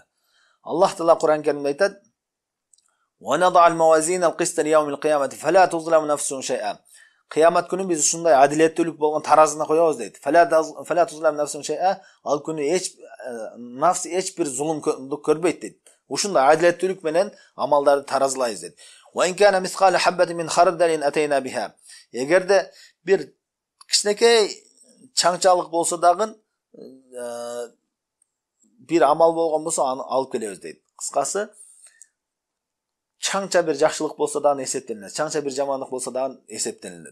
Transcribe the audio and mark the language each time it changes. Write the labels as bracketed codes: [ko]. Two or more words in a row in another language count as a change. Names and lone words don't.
[ky] Аллах Таала Кур'ан Каримде айтат: [ar] "ونضع الموازين القسط ليوم القيامة فلا تظلم نفس شيئا". [ky] Кыямат күнү биз ушундай адилеттүүлүк болгон таразына коебуз дейт. [ar] فلا تظلم نفس شيئا. [ky] Ал күнү эч бир зулумдук көрбөйт дейт. Ушундай адилеттүүлүк менен амалдарды таразылайбыз дейт. [ar] "وإن كان مثقال حبة من خردل أتينا بها". [ky] Эгерде бир кичинекей чаңчалык болсо дагы бир амал болгон болсо аны алып келебиз дейт. Кыскасы, чаңча бир жакшылык болсо дагы эсептелинет, чаңча бир жамандык болсо дагы эсептелинет.